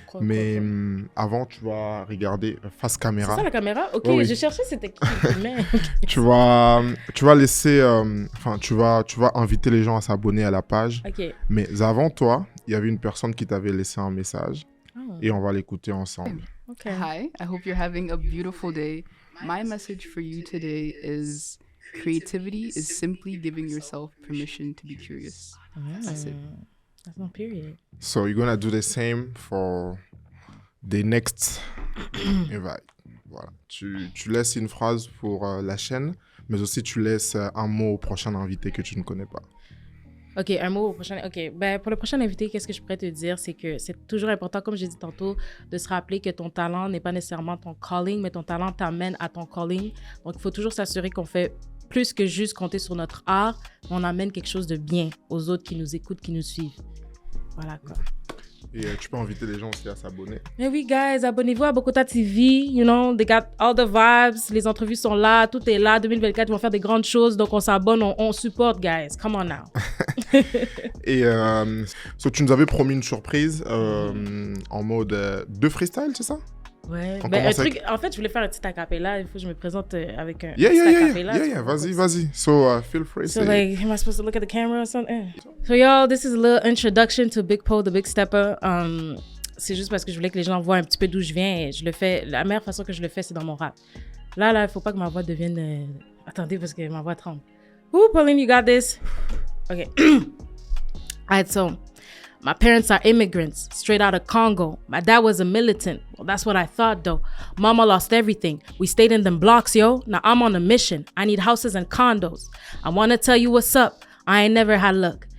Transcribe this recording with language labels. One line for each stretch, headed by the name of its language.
French: Mais avant, tu vas regarder face caméra. C'est ça la caméra? Ok, oui. je cherchais c'était qui. Mais... tu vas laisser... tu vas inviter les gens à s'abonner à la page. Ok. Mais avant toi, il y avait une personne qui t'avait laissé un message. Oh. Et on va l'écouter ensemble.
English: Okay. Hi, I hope you're having a beautiful day. My message for you today is creativity is simply giving yourself permission to be curious. That's it. That's not period. So you're gonna do the same for the next invite.
French: Voilà. Tu laisses une phrase pour la chaîne, mais aussi tu laisses un mot au prochain invité que tu ne connais pas. Ok, un mot au prochain. Ok, ben pour le prochain invité, qu'est-ce que je pourrais te dire, c'est que c'est toujours important, comme j'ai dit tantôt, de se rappeler que ton talent n'est pas nécessairement ton calling, mais ton talent t'amène à ton calling. Donc il faut toujours s'assurer qu'on fait plus que juste compter sur notre art, on amène quelque chose de bien aux autres qui nous écoutent, qui nous suivent. Voilà quoi. Et tu peux inviter les gens aussi à s'abonner. Mais oui, guys, abonnez-vous à Bokota TV.
English: You know, they got all the vibes.
French: Les entrevues sont là, tout est là. 2024, ils vont faire des grandes choses. Donc, on s'abonne, on supporte, guys.
English: Come on now.
French: Et tu nous avais promis une surprise en mode de freestyle, c'est ça? Ouais. On Ben, un commence truc, en fait, je voulais faire un petit acapella. Il faut que je me présente avec un
English: Yeah,
French: petit
English: yeah,
French: acapella.
English: yeah, yeah.
French: Vas-y.
English: So, feel free. So, like, am I supposed to look at the camera or something? So, y'all, this is a little introduction to Big Poe, the Big Stepper.
French: C'est juste parce que je voulais que les gens voient un petit peu d'où je viens. Et je le fais, la meilleure façon que je le fais, c'est dans mon rap. Là, il faut pas que ma voix devienne... Attendez, parce que ma voix tremble.
English: Ooh, Pauline, you got this. Okay. All right, so... My parents are immigrants, straight out of Congo. My dad was a militant. Well, that's what I thought, though. Mama lost everything. We stayed in them blocks, yo. Now I'm on a mission. I need houses and condos. I want to tell you what's up. I ain't never had luck.